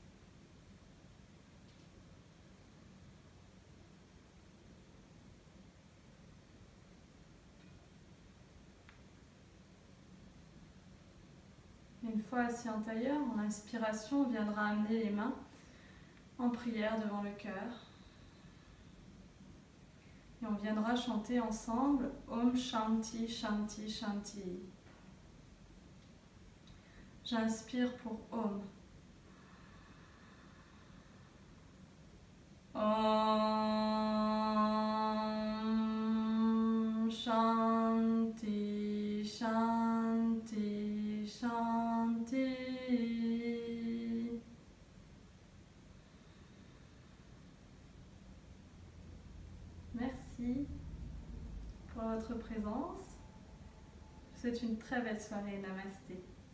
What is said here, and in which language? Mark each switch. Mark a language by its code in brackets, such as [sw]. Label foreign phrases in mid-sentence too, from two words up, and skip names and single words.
[fr] Une fois assis en tailleur, en inspiration, on viendra amener les mains en prière devant le cœur. Et on viendra chanter ensemble [sa] Om Shanti Shanti Shanti. [fr] J'inspire pour Om. [sa] Om Shanti Shanti Shanti. [fr] Merci pour votre présence. Je vous souhaite une très belle soirée. Namasté.